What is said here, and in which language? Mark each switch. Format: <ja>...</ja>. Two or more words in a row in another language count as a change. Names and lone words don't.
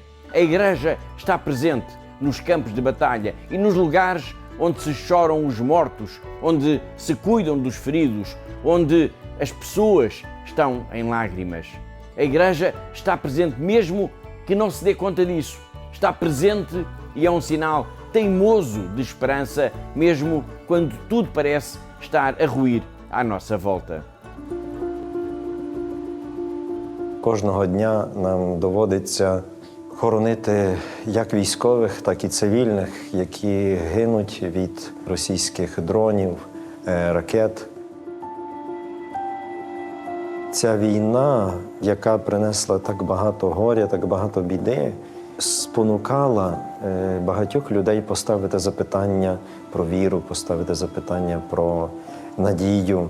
<pt>A Igreja está presente nos campos de batalha e nos lugares onde se choram os mortos, onde se cuidam dos feridos, onde as pessoas estão em lágrimas. A Igreja está presente mesmo que não se dê conta disso. Está presente e é um sinal teimoso de esperança, mesmo quando tudo parece estar a ruir à nossa volta.</pt> <uk>Кожного дня нам доводиться хоронити як військових, так і цивільних, які гинуть від російських дронів, ракет. Ця війна, яка принесла так багато горя, так багато біди, спонукала багатьох людей поставити запитання про віру, поставити запитання про надію.</uk>